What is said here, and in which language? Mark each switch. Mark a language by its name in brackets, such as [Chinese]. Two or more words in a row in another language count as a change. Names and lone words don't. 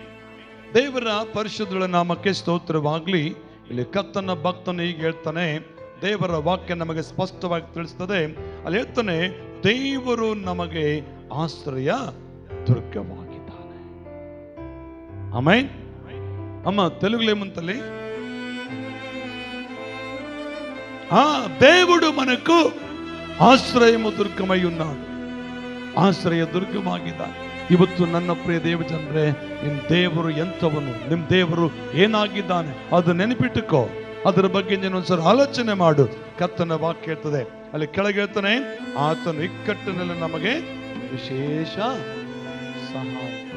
[Kannada] ದೇವರ ಪರಿಶುದ್ಧ ನಾಮಕ್ಕೆ ಸ್ತೋತ್ರವಾಗಲಿ. ಇಲ್ಲಿ ಕರ್ತನ ಭಕ್ತನು ಹೀಗೆ ಹೇಳ್ತಾನೆ, ದೇವರ ವಾಕ್ಯ ನಮಗೆ ಸ್ಪಷ್ಟವಾಗಿ ತಿಳಿಸ್ತದೆ. ಅಲ್ಲಿ ಹೇಳ್ತಾನೆ, ದೇವರು ನಮಗೆ ಆಶ್ರಯ ದುರ್ಗವಾಗಿದ್ದಾನೆ. ಆಮೇನ್. [Telugu] అమ్మ తెలుగులో ఏముంటలే, దేవుడు మనకు ఆశ్రయము దుర్గమై ఉన్నాడు. [Kannada] ಆಶ್ರಯ ದುರ್ಗವಾಗಿದ್ದಾನೆ. ಇವತ್ತು ನನ್ನ ಪ್ರಿಯ ದೇವ ಜನರೇ, ನಿಮ್ಮ ದೇವರು ಎಂಥವನು, ನಿಮ್ಮ ದೇವರು ಏನಾಗಿದ್ದಾನೆ ಅದು ನೆನಪಿಟ್ಟುಕೋ. ಅದರ ಬಗ್ಗೆ ನೀನೊಂದ್ಸಲ ಆಲೋಚನೆ ಮಾಡು. ಕರ್ತನ ವಾಕ್ಯ ಹೇಳ್ತದೆ, ಅಲ್ಲಿ ಕೆಳಗೆ ಹೇಳ್ತಾನೆ, ಆತನು ಇಕ್ಕಟ್ಟಿನಲ್ಲಿ ನಮಗೆ ವಿಶೇಷ ಸಹಾಯ.